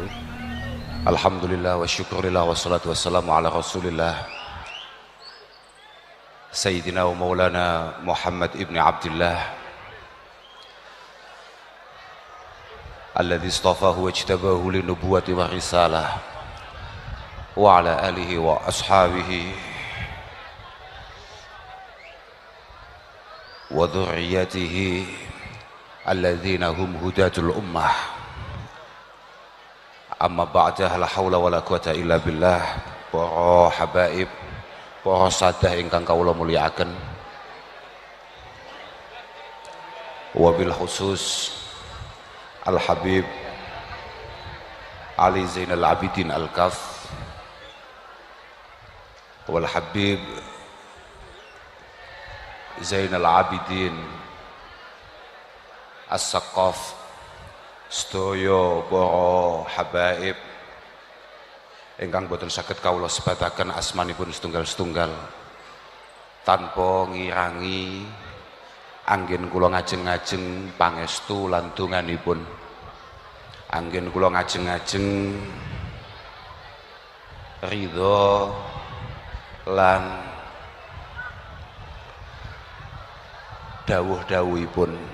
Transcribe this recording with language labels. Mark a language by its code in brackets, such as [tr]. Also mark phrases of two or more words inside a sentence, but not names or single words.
[ar] الحمد لله والشكر لله والصلاة والسلام على رسول الله سيدنا ومولانا محمد بن عبد الله الذي اصطفاه واجتباه للنبوة والرسالة وعلى آله وأصحابه وذرياته الذين هم هداة الأمة. أما بعد، لا حول ولا قوة إلا بالله. [jv] Para habaib, para sadah ingkang kawula mulyakaken, wabil khusus Al Habib Ali Zainal Abidin Al-Kaf wal Habib Zainal Abidin As-Saqaf, sedaya para habaib ingkang boten saged kawula sebataken asmanipun setunggal-setunggal tanpa ngirangi anggen kula ngajeng-ngajeng pangestu lan donganipun, anggen kula ngajeng-ngajeng ridho lan dawuh-dawuhipun.